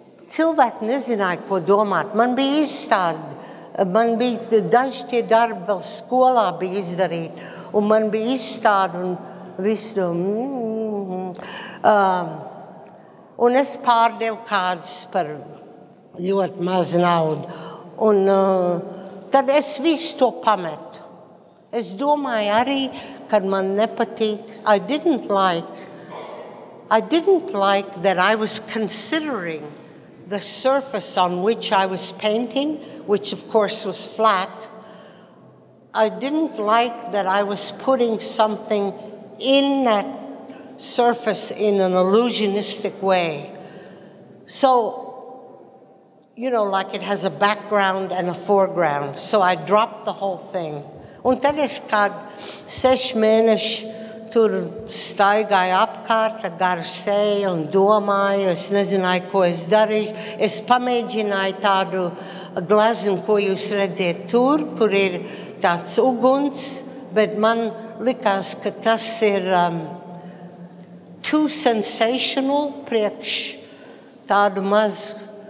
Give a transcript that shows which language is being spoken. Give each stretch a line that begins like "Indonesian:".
Latvian: Cilvēki nezināja, ko domāt. Man bija izstāde, man bija daži tie darbi vēl skolā bija izdarīti, un man bija izstāde un visu. Un es pārdevu kādus par ļoti mazu naudu. Un tad es visu to pametu. Es domāju arī, kad man nepatīk.
English: I didn't like that I was considering the surface on which I was painting, which of course was flat. I didn't like that I was putting something in that surface in an illusionistic way. So, like it has a background and a foreground. So I dropped the whole thing.
Latvian: Un tad es kādu 6 mēneši tur staigāju apkārt ar garu seju un domāju, es nezināju, ko es darīšu. Es pamēģināju tādu gleznu, ko jūs redziet tur, kur ir tāds uguns, bet man likās, ka tas ir
English: too sensational
Latvian: priekš tādu mazu.